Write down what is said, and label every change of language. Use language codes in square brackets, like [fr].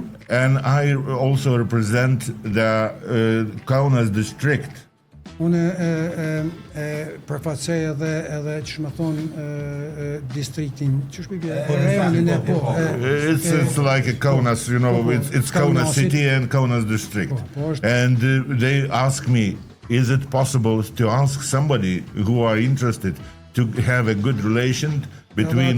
[en] And I also represent the Kaunas district. [sq] Unë përfaqësoj edhe ç'më thon distriktin, ç'është rajonin e po. [en] It's like a Kaunas, you know, it's Kaunas city and Kaunas district. And they ask me, is it possible to ask somebody who are interested to have a good relation between